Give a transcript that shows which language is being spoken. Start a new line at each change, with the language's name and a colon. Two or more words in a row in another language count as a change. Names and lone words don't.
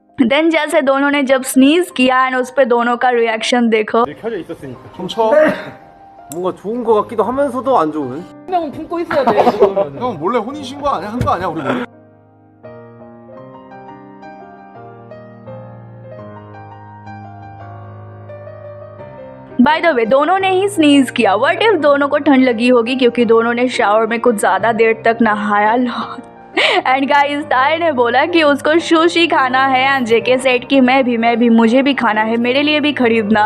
Hindi: देन जैसे दोनों ने जब स्नीज किया एंड उस पे दोनों का रिएक्शन देखो.
Korean: 켜져 있었으니까. 훔쳐? 뭔가 좋은 거 같기도 하면서도 안 좋은? 분명은 품고 있어야 돼. 그러면은. 형 몰래 혼인신고 한 거 아니야 우리 몰래?
English: by the way
Hindi: दोनों ने ही स्नीज किया.
English: what if
Hindi: दोनों को ठंड लगी होगी क्योंकि दोनों ने शावर में कुछ ज़्यादा देर तक नहाया.
English: and guys
Hindi: ताई ने बोला कि उसको सुशी खाना है
English: and JK said
Hindi: कि मैं भी मुझे भी खाना है, मेरे लिए भी खरीदना.